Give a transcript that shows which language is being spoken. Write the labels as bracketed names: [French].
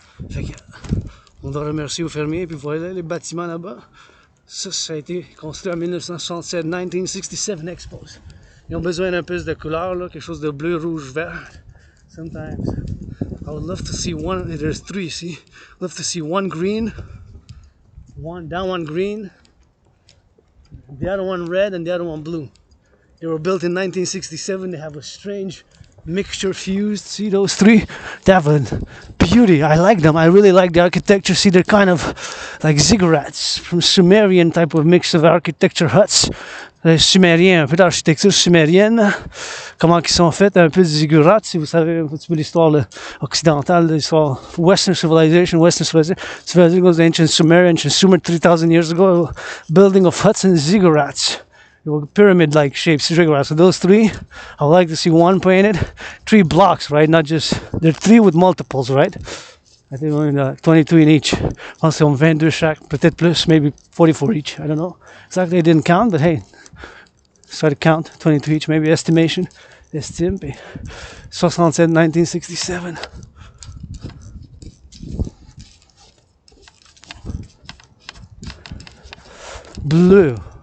[French] Fait que, on doit remercier aux fermiers, puis vous voyez les bâtiments là-bas. Ça a été construit en 1967, 1967 Expos. Ils ont besoin d'un peu de couleur, là, quelque chose de bleu, rouge, vert. [English] Sometimes I would love to see one, there's 3, see? Love to see one green. One green, the other one red, and the other one blue. They were built in 1967. They have a strange mixture fused. See those 3? They have a beauty. I like them. I really like the architecture. See, they're kind of like ziggurats from Sumerian type of mix of architecture huts. [French] Sumérien, un peu d'architecture sumérienne. Comment ils sont faits, un peu de ziggurats, si vous savez un petit peu l'histoire occidentale, l'histoire [English] Western civilization goes to ancient Sumer 3,000 years ago, building of huts and ziggurats. Pyramid-like shapes, ziggurats. So those 3, I would like to see one painted, 3 blocks, right? Not just, they're 3 with multiples, right? I think only 22 in each. [French] Je pense qu'ils ont 22 chaque, peut-être plus, [English] maybe 44 each, I don't know. Exactly, I didn't count, but hey, try to count, 22 each, maybe estime, 67, 1967. [French] Bleu.